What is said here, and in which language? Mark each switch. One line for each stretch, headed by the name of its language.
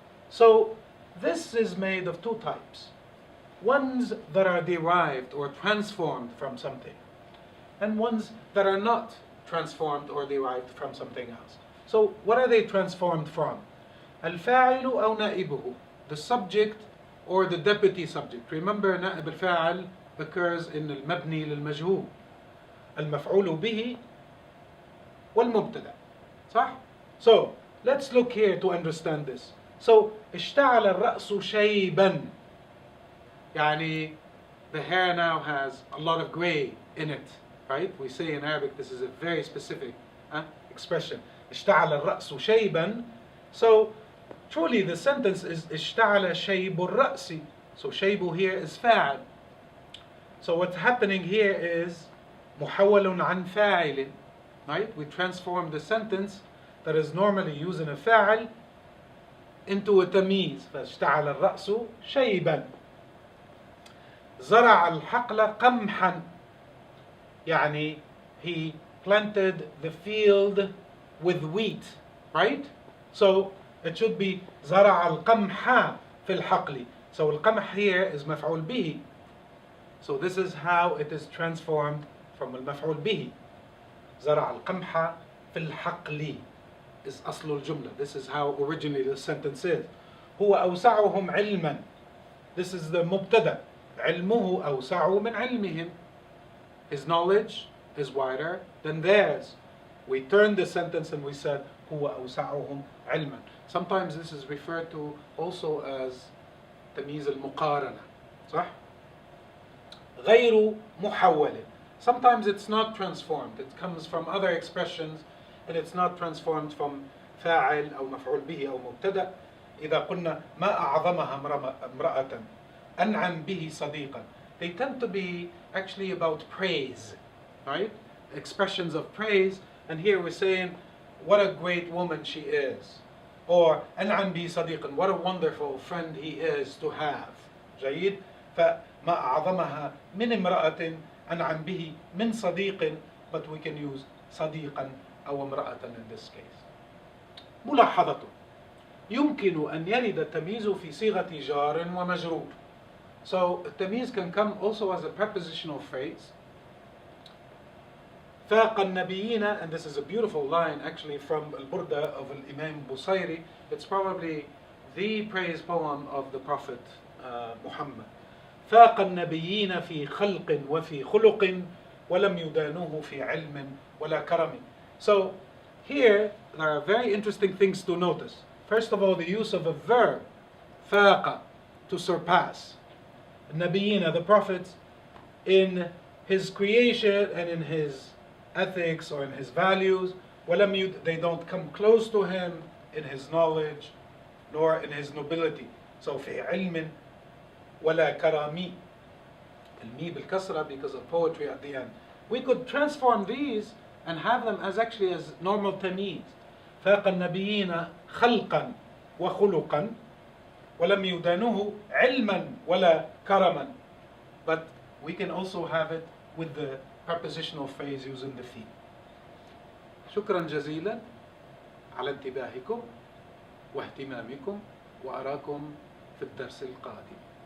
English: So this is made of two types. Ones that are derived or transformed from something, and ones that are not transformed or derived from something else. So what are they transformed from?
Arabic: الفاعل أو نائبه,
English: the subject or the deputy subject. Remember, نائب الفاعل occurs in
Arabic: المبني للمجهول. المفعول به والمبتدأ. صح?
English: So let's look here to understand this. So
Arabic: اشتعل الرأس شيبا. يعني
English: the hair now has a lot of gray in it, right? We say in Arabic this is a very specific expression.
Arabic: اشتعل الرأس شيبا.
English: So truly the sentence is
Arabic: اشتعل شيب الرأس.
English: So شيب here is فاعل. So what's happening here is
Arabic: محول عن فاعل,
English: right? We transform the sentence that is normally using a فاعل into a تمييز.
Arabic: فاشتعل الرأس شيبا. زرع الحقل قمحا. يعني
English: he planted the field with wheat, right? So it should be
Arabic: زرع القمح في الحقل.
English: So القمح here is مفعول به. So this is how it is transformed from المفعول به.
Arabic: زرع القمح في الحقل
English: is
Arabic: أصل الجملة.
English: This is how originally the sentence is.
Arabic: هو أوسعهم علما.
English: This is the مبتدأ.
Arabic: علمه أوسع من علمهم.
English: His knowledge is wider than theirs. We turned the sentence and we said
Arabic: هو أوسعهم علما.
English: Sometimes this is referred to also as
Arabic: تمييز المقارنة. صح؟ غير محول.
English: Sometimes it's not transformed. It comes from other expressions and it's not transformed from
Arabic: فاعل أو مفعول به أو مبتدأ. إذا قلنا ما أعظمها امرأة أنعم به صديقا.
English: They tend to be actually about praise, right? Expressions of praise. And here we're saying what a great woman she is. Or
Arabic: أنعم به صديقا,
English: what a wonderful friend he is to have.
Arabic: جيد. فما أعظمها من امرأة أنعم به من صديق,
English: but we can use
Arabic: صديقا أو امرأة
English: in this case.
Arabic: ملاحظة. يمكن أن يرد التمييز في صيغة جار ومجرور.
English: So التمييز can come also as a prepositional phrase.
Arabic: فاق النبيين,
English: and this is a beautiful line actually from Al-Burda of Imam Busayri. It's probably the praise poem of the Prophet Muhammad.
Arabic: فاق النبيين في خلق وفي خلق ولم يدانوه في علم ولا كرم.
English: So here there are very interesting things to notice. first of all, the use of a verb, فاق, to surpass. Nabiyina, the prophets, in his creation and in his ethics or in his values, they don't come close to him in his knowledge nor in his nobility. So
Arabic: في علم ولا كرامي. المي بالكسرة
English: because of poetry at the end. We could transform these and have them as actually as normal tamyiz.
Arabic: فاق النبيين خلقا وخلقا ولم يدانوه علما ولا كرما.
English: But we can also have it with the prepositional phrase using the في.
Arabic: شكرا جزيلا على انتباهكم واهتمامكم، وأراكم في الدرس القادم.